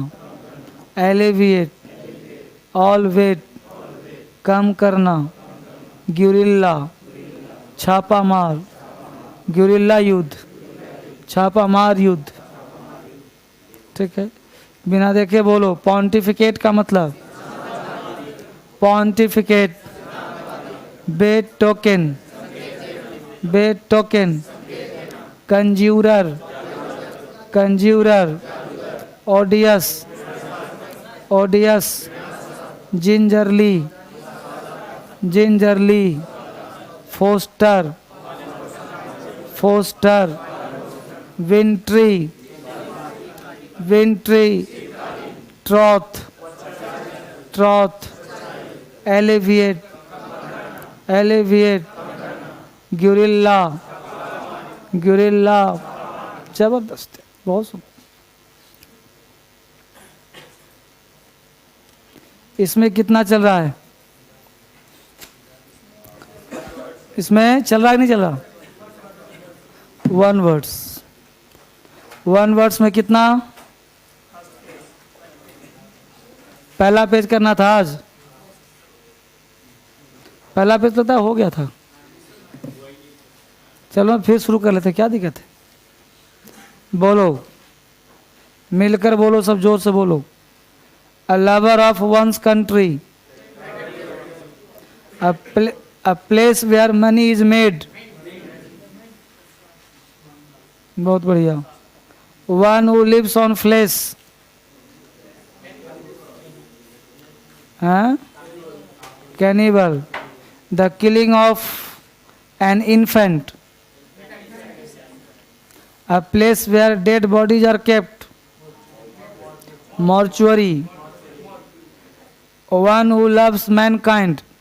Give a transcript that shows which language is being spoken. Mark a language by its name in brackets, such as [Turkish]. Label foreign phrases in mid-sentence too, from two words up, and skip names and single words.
[English] alleviate all weight, [Hindi] कम करना। गुरिल्ला, छापा मार। गुरिल्ला युद्ध, छापा मार युद्ध। ठीक है, बिना देखे बोलो। पॉन्टिफिकेट का मतलब [English] pontificate, betoken, betoken, conjurer, conjurer, odious, odious, gingerly, gingerly, foster, foster, wintry, wintry, troth, troth, alleviate, alleviate, [Hindi] गुरिल्ला, गुरिल्ला, जबरदस्त है, बहुत सुंदर। इसमें कितना चल रहा है? इसमें चल रहा है कि नहीं चल रहा? 1 वर्ड्स, 1 वर्ड्स में कितना? पहला पेज करना था आज, पहला पेज तो हो गया था। चलो फिर शुरू कर लेते, क्या दिक्कत है? बोलो, मिलकर बोलो, सब जोर से बोलो। [English] A lover of one's country, a place where money is made, [Hindi] बहुत बढ़िया। [English] One who lives on flesh, हाँ? Cannibal, the killing of an infant, a place where dead bodies are kept, mortuary, one who loves mankind,